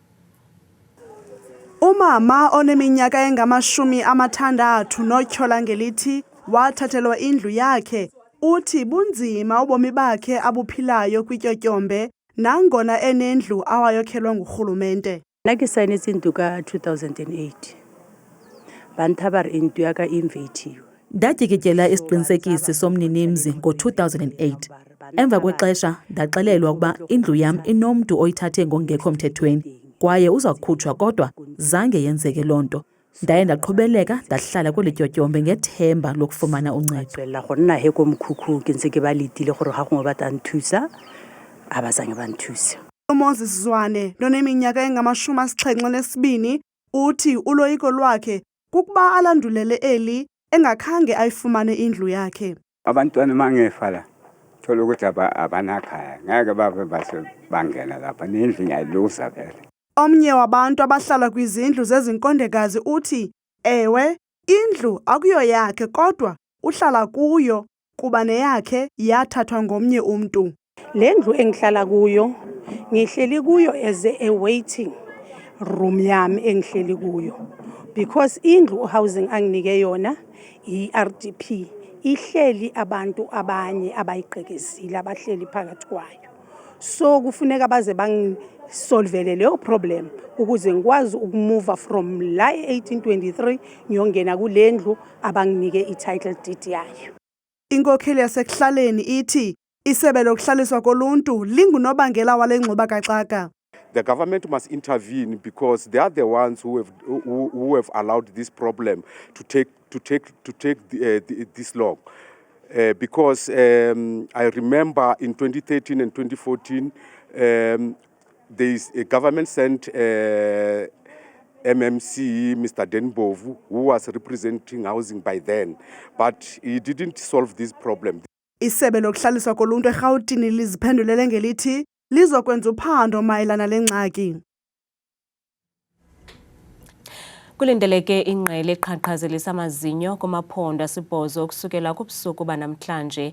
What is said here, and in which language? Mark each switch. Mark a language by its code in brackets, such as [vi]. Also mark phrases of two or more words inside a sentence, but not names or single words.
[xh] Umama oneminyaka engama-60 notyhola ngelithi wathathelwa indlu yakhe uthi bunzima ubomi bakhe abuphilayo kwityotyombe nangona enendlu awayokhelwa ngurhulumente. [st] Nna ke saenetse ntlo ka 2008 bantha ba re intlo ya ka invetiwe. [xh] Ndatyiketyela isiqinisekisi somninimzi ngo-2008. Emva kwexesha ndaxelelwa ukuba indlu yam inomntu oyithathe ngokungekho mthethweni kwaye uza kukhutshwa, kodwa zange yenzeke loo nto. Ndaye ndaqhubeleka ndahlala kweli tyotyombe ngethemba lokufumana uncedo. [st] La go nna he ko mkhukhu ke ntse ke ba letile gore ga gongwe ba tla nthusa abazange ba nthusa. [xh] uMoses Zwane noneminyaka engama-72 uthi uloyiko lwakhe kukuba alandulele eli engakhange ayifumane indlu yakhe. [zu] Abantwana mangefa la thola ukuthi abanakhaya ngeke babe base bangena lapha nendlu yayiluza vele. [xh] Omnye wabantu abahlala kwizindlu zezinkondekazi uthi ewe indlu akuyo yakhe kodwa uhlala kuyo kuba neyakhe yathathwa ngomnye umntu. [zu] Le ndlu engihlala kuyo ngihleli kuyo [en] as a waiting room [zu] yami engihleli kuyo because indlu housing anginike yona i-RDP ihleli abantu abanye abayiqekezile abahleli phakathi kwayo. So kufuneka baze bangisolvele leyo problem ukuze ngikwazi ukumove from la 1823 ngiyongena kule ndlu abanginike i-title deed yayo. [xh] Inkokheli yasekuhlaleni ithi isebe lokuhlaliswa koluntu lingunobangela wale ngxubakaxaka. [en] The government must intervene because they are the ones who have allowed this problem to take this long. Because I remember in 2013 and 2014, a government sent MMC, Mr. Denbovu, who was representing housing by then, but he didn't solve this problem. [xh] Isebe lokuhlaliswa koluntu eRhawutini liziphendulele ngelithi lizokwenza uphando mayelana lengxaki. Kulindeleke ingqele eqhaqhazelisa amazinyo kumaphondo asibhozo ukusukela kubusuku banamhlanje.